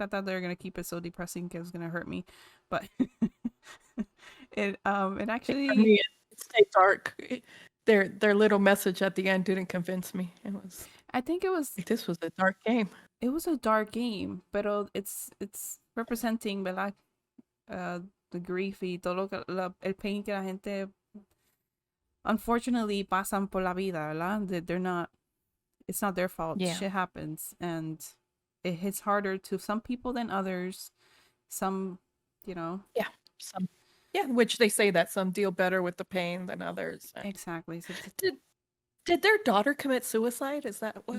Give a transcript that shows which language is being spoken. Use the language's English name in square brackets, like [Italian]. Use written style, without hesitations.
[English] I thought they were gonna keep it so depressing because it was gonna hurt me, but it actually. I mean, it stayed dark. Their little message at the end didn't convince me. It was. I think it was. This was a dark game. It was a dark game, but it's representing, ¿verdad? The grief [Spanish] y todo el pain que la gente [English] unfortunately [Spanish] pasan por la vida, ¿verdad? [English] They're not. It's not their fault. Yeah. Shit happens, and it hits harder to some people than others. Some, Yeah, which they say that some deal better with the pain than others. Exactly. So Did their daughter commit suicide? Is that what?